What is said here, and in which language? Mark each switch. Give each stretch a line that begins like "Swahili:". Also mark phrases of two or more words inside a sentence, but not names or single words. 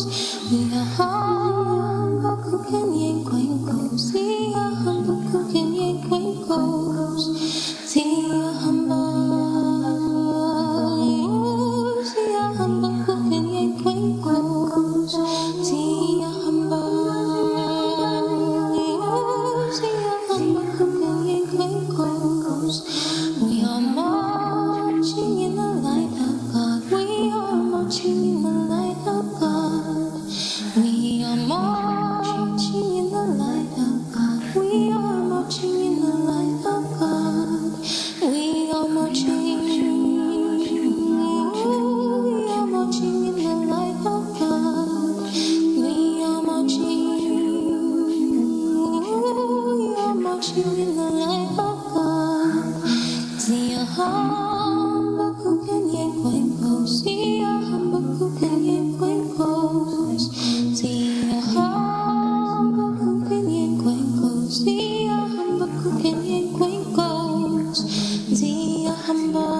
Zulu: Siyahamb, Ekukhanyeni, Kwenkos, Siyahamb, Ekukhanyeni, Kwenkos, Siyahamb, Siyahamb, Ekukhanyeni, Kwenkos, Siyahamb, Siyahamb, Ekukhanyeni, Kwenkos.
English: We are marching in the light of God. We are marching in the light of God. We are marching in the light of God. We are marching in the light of God. We are marching. We are marching in the light of God. We are marching. We are marching in the light of God.
Zulu: Siyahamb, Ekukhanyeni, Kwenkos, Siyahamb, Ekukhanyeni, Kwenkos, Siyahamb, Ekukhanyeni, Kwenkos, Siyahamb, Ekukhanyeni, Kwenkos, Siyahamb,